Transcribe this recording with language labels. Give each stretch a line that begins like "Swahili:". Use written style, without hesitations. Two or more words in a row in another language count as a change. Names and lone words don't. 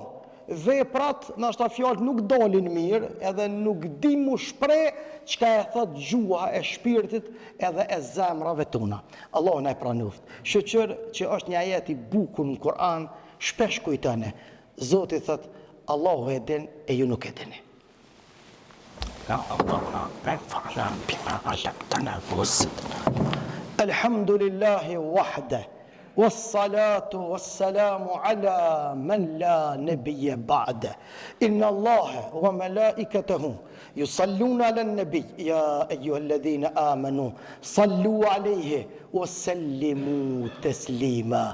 Albanian: Veprat, nashta fjalët nuk dolin mirë, edhe nuk di mu shpreh çka e thot gjuha e shpirtit edhe e zemrave tona. Allahu na e pranoft. Shoqër që është një ajet i bukur në Kur'an, shpesh kujtone. Zoti thot, Allahu e din e ju nuk e dini.
Arabic: الحمد لله وحده. والصلاة والسلام على من لا نبي بعده إن الله وملائكته يصلون على النبي يا أيها الذين آمنوا صلوا عليه وسلموا تسليما